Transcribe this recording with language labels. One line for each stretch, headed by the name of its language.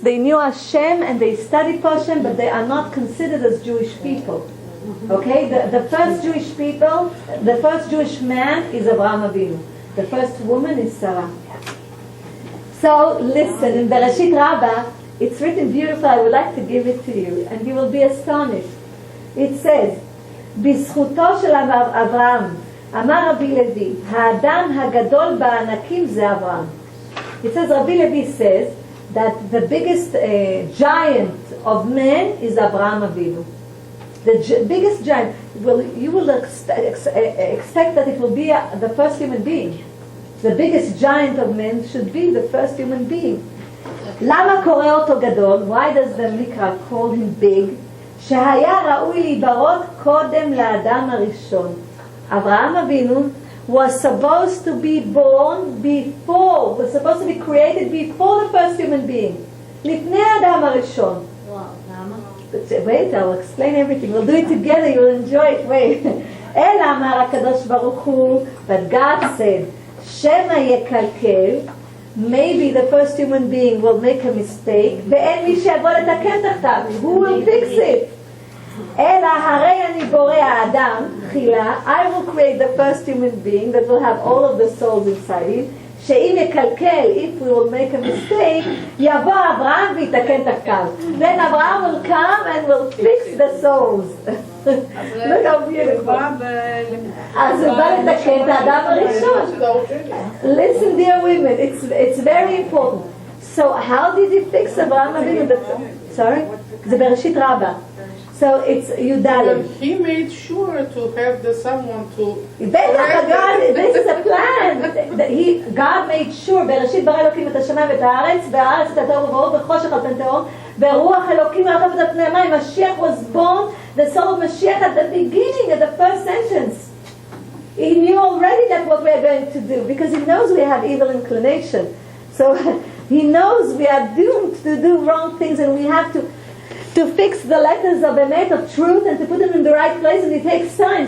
English: They knew Hashem and they studied for Hashem, but they are not considered as Jewish people. Okay, the first Jewish people, the first Jewish man is Abraham Avinu. The first woman is Sarah. So listen, in Bereshit Rabbah, it's written beautiful. I would like to give it to you, and you will be astonished. It says,
Hebrew: בזכותו של אברהם, אמר רבי לוי, האדם הגדול בענקים זה אברהם.
English: It says, Rabbi Levi says, that the biggest giant of men is Abraham Avinu. The biggest giant, you will expect that it will be the first human being. The biggest giant of men should be the first human being.
Hebrew: למה קורא אותו גדול?
English: Why does the Mikra call him big?
Hebrew: שהיה ראוי להיברות קודם לאדם הראשון.
English: Abraham Avinu was supposed to be born before, was supposed to be created before the first human being.
Hebrew: לפני האדם הראשון.
English: Wait, I'll explain everything. We'll do it together, you'll enjoy it. Wait.
Hebrew: אלא אמר הקדוש ברוך הוא,
English: but God said,
Hebrew: שמא יקלקל,
English: maybe the first human being will make a mistake,
Hebrew: ואין מי שיבוא לתקן תחתיו.
English: Who will fix it?
Hebrew: אלא הרי אני בורא האדם, תחילה,
English: I will create the first human being that will have all of the souls inside him,
Hebrew: שאם יקלקל,
English: if we will make a mistake,
Hebrew: יבוא אברהם ויתקן תחתיו.
English: Then Abraham will come and will fix the souls. Look how beautiful.
Hebrew: אז הוא בא לתקן את האדם הראשון.
English: Listen, dear women, it's very important. So how did he fix Abraham Avinu? Sorry?
Hebrew: זה בראשית רבה.
English: So it's Yudalim. He made sure to have someone to... God, this is a plan. God made sure,
Hebrew: בראשית ברא אלוקים את השמיים ואת הארץ, והארץ את התוהו ובוהו וחושך על פני תהום, ורוח אלוקים מרחפת על פני המים.
English: Mashiach was born, the soul of Mashiach at the beginning, at the first sentence. He knew already that what we are going to do, because he knows we have evil inclination. So he knows we are doomed to do wrong things, and we have to fix the letters of emet, of truth, and to put them in the right place, and it takes time.